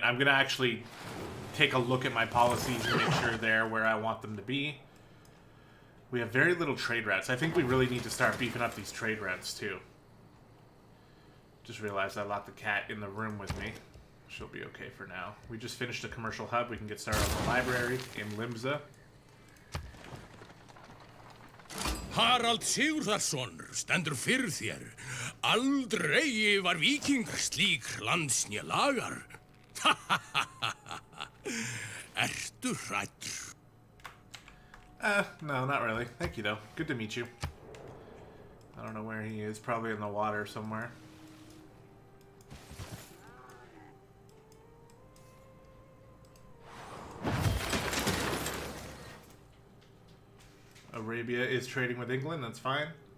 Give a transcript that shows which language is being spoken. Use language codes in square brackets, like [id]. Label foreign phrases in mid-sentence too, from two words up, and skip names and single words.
[en] I'm going to actually take a look at my policies and make sure they're where I want them to be. We have very little trade routes. I think we really need to start beefing up these trade routes, too. Just realized I locked the cat in the room with me. She'll be okay for now. We just finished a commercial hub. We can get started on the library in Limsa. [is] Harald Sigurðarson stendur fyrir þér. Aldrei var víkingur slík landsnja lagar. Ertu hræddur? [en] No, not really. Thank you, though. Good to meet you. I don't know where he is. Probably in the water somewhere. Arabia is trading with England, that's fine.